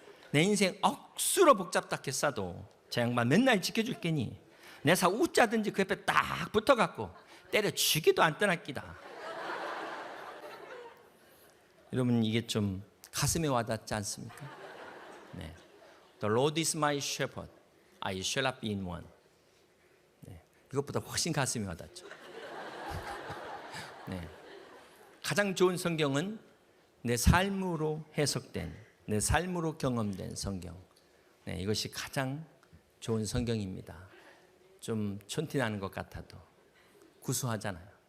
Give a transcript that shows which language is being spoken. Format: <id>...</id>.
<ko>내 인생 억수로 복잡하게 싸도 저 양반 맨날 지켜줄 게니 내 사 웃자든지 그 옆에 딱 붙어갖고 때려 죽이도 안 떠났기다. 여러분, 이게 좀 가슴에 와닿지 않습니까? 네.</ko> <en>The Lord is my shepherd, I shall not be in want.</en> <ko>네. 이것보다 훨씬 가슴에 와닿죠. 네. 가장 좋은 성경은 내 삶으로 해석된, 내 삶으로 경험된 성경. 네, 이것이 가장 좋은 성경입니다. 좀 촌티나는 것 같아도 구수하잖아요.</ko>